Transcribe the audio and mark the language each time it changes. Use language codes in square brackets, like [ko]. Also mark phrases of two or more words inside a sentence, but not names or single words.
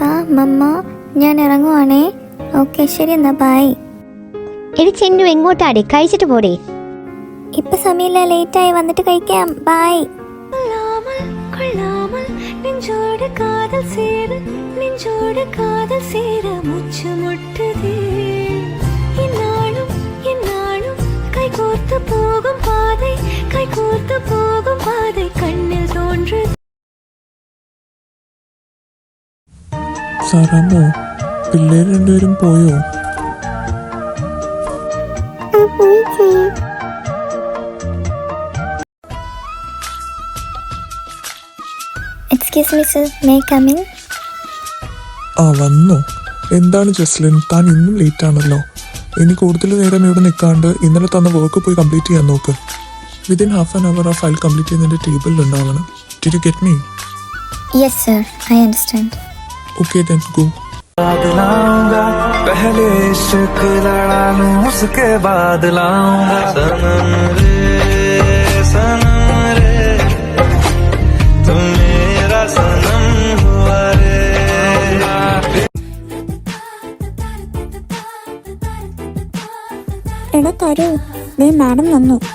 [ml] മമ്മ ഞാൻ ഇറങ്ങുവാണേ. ഓക്കെ ശരി എന്നാ ബൈ. എടി ചെന്നു എങ്ങോട്ടാടി? കഴിച്ചിട്ട് പോടേ. ഇപ്പൊ സമയമില്ല, ലേറ്റായി, വന്നിട്ട് കഴിക്കാം. ബൈ. [ta] நெஞ்சோடு காதல் சேர நெஞ்சோடு காதல் சேர மூச்சு முட்டுதே. இந்நாளும் இந்நாளும் கைகோர்த்து போகும் பாதை கைகோர்த்து போகும் பாதை கண்ணில் தோன்றுது. [ml] സാറാമ്മോ, പിള്ളേർ രണ്ടുപേരും പോയോ? [en] Excuse me sir, may I come in? [ml] ആ വന്നോ? എന്താണ് ജസ്ലിൻ, താൻ ഇന്നും ലേറ്റ് ആണല്ലോ. ഇനി കൂടുതൽ നേരം ഇവിടെ നിൽക്കാണ്ട് ഇന്നലെ തന്ന വർക്ക് പോയി കംപ്ലീറ്റ് ചെയ്യാൻ നോക്ക്. [en] within half an hour [ml] ആ ഫയൽ കംപ്ലീറ്റ് ചെയ്യുന്നതിൻ്റെ ടേബിളിൽ ഉണ്ടാവണം. [en] Did you get me? Yes sir, I understand. Okay then go. [hi] पहले इश्क लड़ा लूं उसके बाद लाऊंगा सनम रे सनम रे तुम मेरा सनम हुआ रे. [ml] എടാ തരൂ, ദേ മാഡം വന്നു.